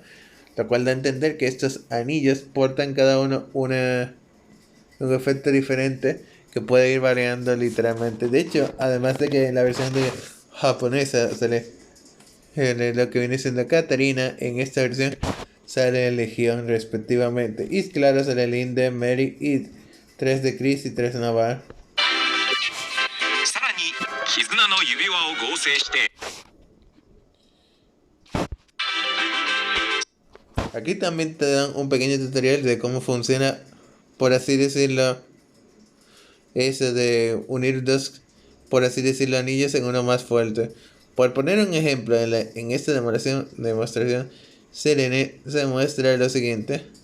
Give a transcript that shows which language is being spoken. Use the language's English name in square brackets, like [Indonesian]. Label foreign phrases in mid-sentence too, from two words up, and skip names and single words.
[Spanish] Lo cual da a entender que estos anillos portan cada uno un efecto diferente que puede ir variando literalmente. De hecho, además de que en la versión de japonesa sale lo que viene siendo Katarina, en esta versión sale Legión respectivamente. Y claro, sale Linde, Mary y 3 de Chris y 3 de Navar. [Japanese] さらに絆の指輪を合成して [Spanish] Aquí también te dan un pequeño tutorial de cómo funciona, por así decirlo, eso de unir dos, por así decirlo, anillos en uno más fuerte. Por poner un ejemplo, en esta demostración se muestra lo siguiente.